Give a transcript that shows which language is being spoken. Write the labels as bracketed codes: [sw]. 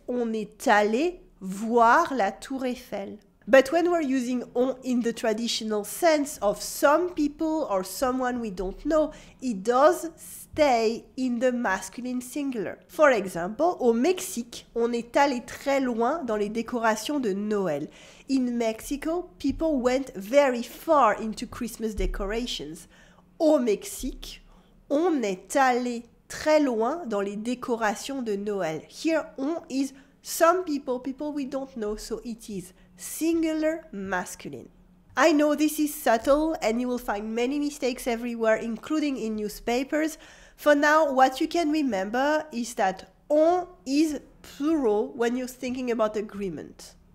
[fr] On est allé voir la Tour Eiffel. [en] But when we're using on in the traditional sense of some people or someone we don't know, it does stay in the masculine singular. For example, [fr] au Mexique, on est allé très loin dans les décorations de Noël. [en] In Mexico, people went very far into Christmas decorations. [fr] Au Mexique, on est allé très loin dans les décorations de Noël. [en] Here, on is some people, people we don't know, so it is singular masculine. I know this is subtle and you will find many mistakes everywhere, including in newspapers. For now, what you can remember is that on is plural when you're thinking about agreement.